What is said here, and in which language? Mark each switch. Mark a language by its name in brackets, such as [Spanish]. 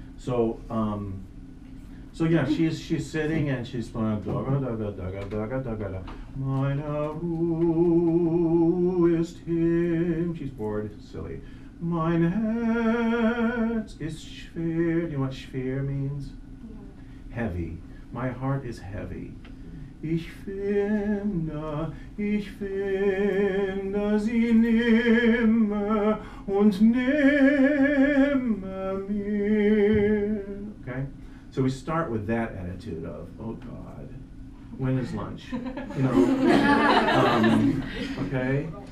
[English] So yeah, she's sitting and she's playing daga daga daga daga daga daga. [German] Meine Ruhe ist hin, [English] silly. [German] Mein Herz ist schwer. [English] Do you know what schwer means? Heavy. My heart is heavy. [German] Ich finde sie nimmer und nimmer mehr. [English] Okay? So we start with that attitude of, oh God, when is lunch? You know, okay?